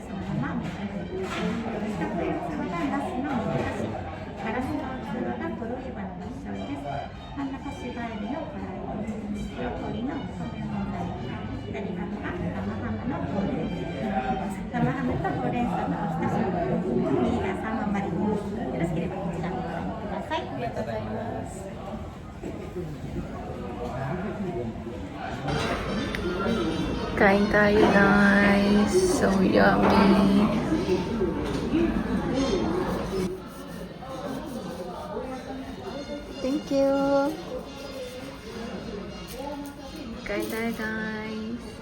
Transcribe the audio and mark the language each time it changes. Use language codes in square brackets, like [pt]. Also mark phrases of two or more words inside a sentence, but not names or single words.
[ja] そのままお召し上がりください。四角い器がナスの煮出し、ガラスの器が黒いバラの醤油です。真ん中シバエビのフライ、ブロッコリーの米のフライ、左側が生ハムのほうれん草、生ハムとほうれん草のおひたし、右がサーモンマリネです。よろしければこちらにご覧ください。ありがとうございます。 [tl] Kain tayo guys. [en] So yummy. Thank you. [tl] Kain tayo guys.